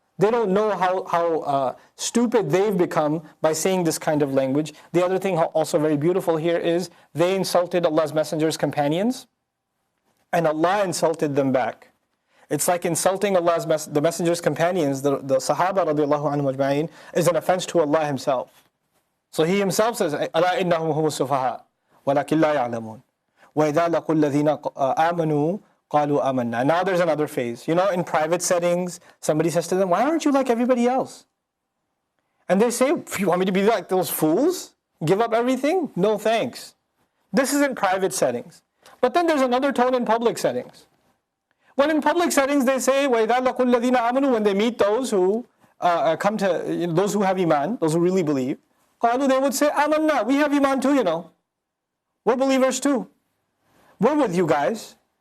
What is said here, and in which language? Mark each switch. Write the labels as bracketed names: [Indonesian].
[English] They don't know how stupid they've become by saying this kind of language. The other thing also very beautiful here is they insulted Allah's Messenger's companions, and Allah insulted them back. It's like insulting the Messenger's companions, the Sahaba radiallahu anhum ajma'in, is an offense to Allah Himself. So He Himself says, [Arabic] أَلَا إِنَّهُمْ هُمُ السُّفَهَاءُ وَلَكِنْ لَا يَعْلَمُونَ وَإِذَا لَقُوا الَّذِينَ آمَنُوا قَالُوا آمَنَّا. [English] Now there's another phase. In private settings, somebody says to them, why aren't you like everybody else? And they say, you want me to be like those fools? Give up everything? No thanks. This is in private settings. But then there's another tone in public settings. When in public settings they say, [Arabic] وَإِذَا لَقُوا الَّذِينَ آمَنُوا, [English] when they meet those who those who have iman, those who really believe, [Arabic] قَالُوا, [English] they would say, [Arabic] آمَنَّا, [English] we have iman too, We're believers too. We're with you guys.